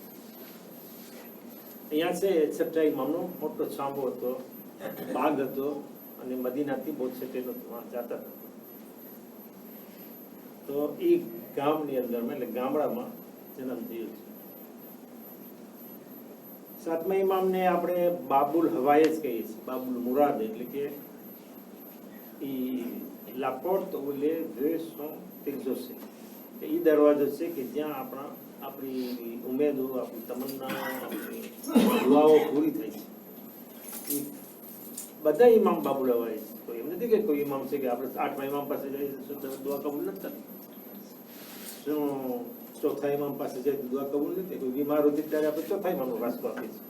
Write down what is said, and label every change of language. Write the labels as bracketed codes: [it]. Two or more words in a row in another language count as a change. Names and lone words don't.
[gu] અહીંયા છે છઠ્ઠા ઇમામનો મોટો છાંબો હતો, બાગ હતો, અને મદીનાથી બહુ છેટેલો જતા હતા. તો એ ગામની અંદર એટલે ગામડામાં જન્મ થયો છે. સાતમા ઇમામને આપણે [ar] باب الحوائج [gu] જ કહીએ છીએ, [ar] باب المراد, [gu] એટલે કે [fr] la porte où les vœux sont exaucés. [gu] એ દરવાજો છે કે જ્યાં આપણી ઉમેદો, આપણી તમન્ના, આપણી દુઆઓ પૂરી થાય છે. બધા ઇમામ [ar] باب الحوائج [gu] છે. તો એમ નથી કે કોઈ ઇમામ છે કે આપણે આઠમા ઇમામ પાસે જઈએ દુઆ કબૂલ નથી થતી, શું ચોથા ઇમામ પાસે જાય તો દુઆ કબૂલ નથી, કોઈ બીમાર હોતી ત્યારે આપણે ચોથા ઇમામનો વાસ્તો આપીએ છીએ.